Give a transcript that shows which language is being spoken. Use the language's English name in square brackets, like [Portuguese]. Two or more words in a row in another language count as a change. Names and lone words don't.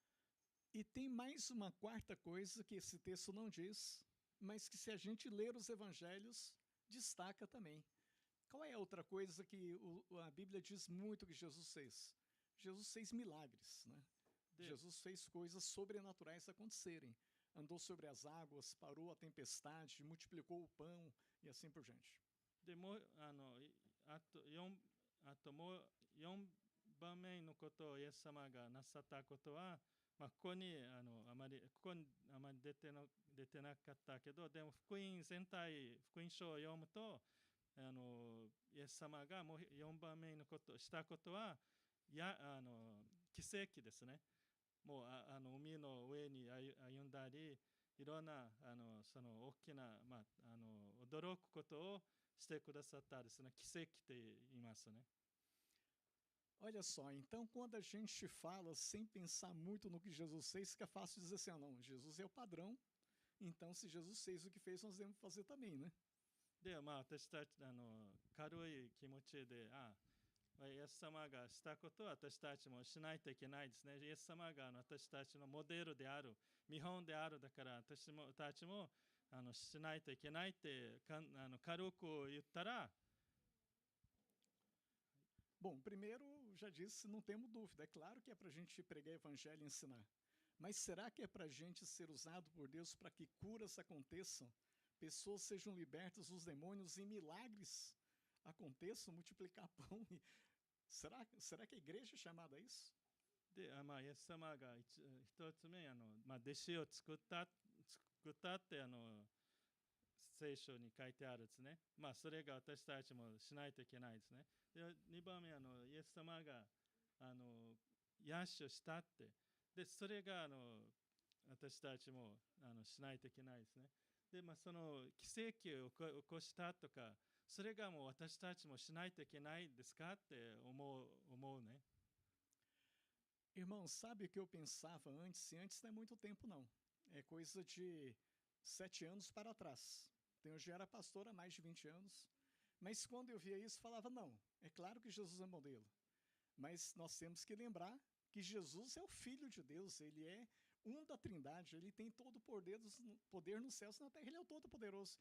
[Portuguese] E tem mais uma quarta coisa que esse texto não diz, mas que se a gente ler os evangelhos, destaca também. Qual é a outra coisa que a Bíblia diz muito que Jesus fez? Jesus fez milagres, né? Jesus fez coisas sobrenaturais acontecerem. Andou sobre as águas, parou a tempestade, multiplicou o pão e assim por diante. [Japanese] でもあと4番目のことをイエス様がなさったことは、ここにあまり出てなかったけど、でも福音全体、福音書を読むとイエス様がもう4番目のことしたことは奇跡ですね。もう海の上に歩んだり、いろんなその大きな、驚くことをしてくださったですね。奇跡って言いますね。 [Portuguese] Olha só, então quando a gente fala sem pensar muito no que Jesus fez, fica fácil dizer assim, não, Jesus é o padrão, então se Jesus fez o que fez, nós devemos fazer também, né? [Japanese] で、私たち軽い気持ちで、イエス様がしたことは私たちもしないといけないですね。イエス様が私たちのモデルである、見本である、だから私たちもしないといけないって軽く言ったら、 [Portuguese] Bom, primeiro, já disse, não temos dúvida. É claro que é para a gente pregar evangelho e ensinar. Mas será que é para a gente ser usado por Deus para que curas aconteçam, pessoas sejam libertas dos demônios e milagres aconteçam, multiplicar pão? Será que a igreja é chamada a isso? [Japanese] で、イエス様が一つ目弟子を作ったって聖書に書いてあるですね。それが私たちもしないといけないですね。で、2番目イエス様が癒しをしたって、でそれが私たちもしないといけないですね。で、その奇跡を起こしたとか、それがもう私たちもしないといけないですかって思うね。 [Portuguese] Irmão, sabe o que eu pensava antes? E antes não é muito tempo, não. É coisa de 7 anos para trás. Então, eu já era pastor há mais de 20 anos. Mas quando eu via isso, falava, não, é claro que Jesus é modelo. Mas nós temos que lembrar que Jesus é o Filho de Deus, ele é um da Trindade, ele tem todo o poder nos céus e na terra, ele é o Todo-Poderoso.